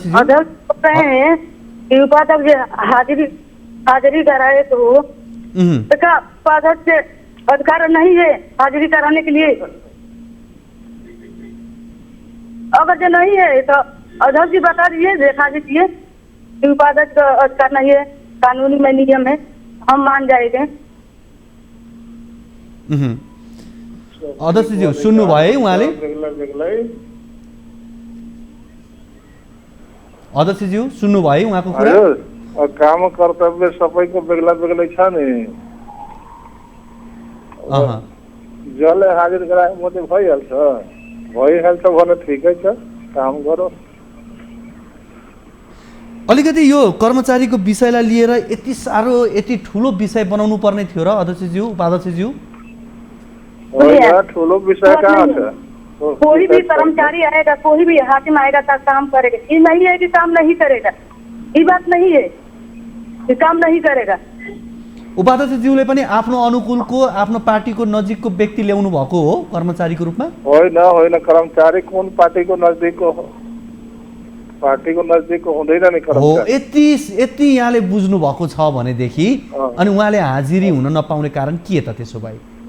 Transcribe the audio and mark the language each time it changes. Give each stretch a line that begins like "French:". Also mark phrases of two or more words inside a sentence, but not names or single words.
Hindi: बोल रहे हैं कि उपाध्यक्ष हाजिरी कराए तो क्या उपाध्यक्ष अधिकार नहीं है हाजिरी कराने के लिए? अगर जो नहीं है तो अध्यक्ष जी बता दीजिए, देखा दीजिए कि उपाध्यक्ष का अधिकार नहीं है, कानूनी में नियम है, हम मान जाएंगे।
Nepali: अध्यक्षज्यू सुन्नुभयो उहाँले? अध्यक्षज्यू सुन्नुभयो उहाँको कुरा? काम कर्तव्य सबैको बेग्ला बेग्लै छ नि। जसले हाजिर गराए मात्रै भइहाल्छ भने ठिकै छ, काम गरो। अलिकति यो कर्मचारीको विषयलाई लिएर यति साह्रो यति ठुलो विषय बनाउनु पर्ने थियो र अध्यक्षज्यू, उपाध्यक्षज्यू? ठुलो विषय कहाँ छ?
Hindi: कोई भी कर्मचारी आएगा, कोई भी हाकिम आएगा तो काम करेगा। ये नहीं है कि काम नहीं करेगा, ये बात नहीं है कि काम नहीं करेगा।
Nepali: उपाध्यक्षज्यूले पनि आफ्नो अनुकूलको, आफ्नो पार्टीको नजिकको व्यक्ति ल्याउनु भएको हो कर्मचारीको रूपमा? होइन, कर्मचारी कुन पार्टीको नजिकको हो? पार्टीको नजिकको हुँदैन नि कर्मचारी। यति यहाँले बुझ्नु भएको छ भनेदेखि अनि उहाँले हाजिरी हुन नपाउने कारण के त त्यसो भए?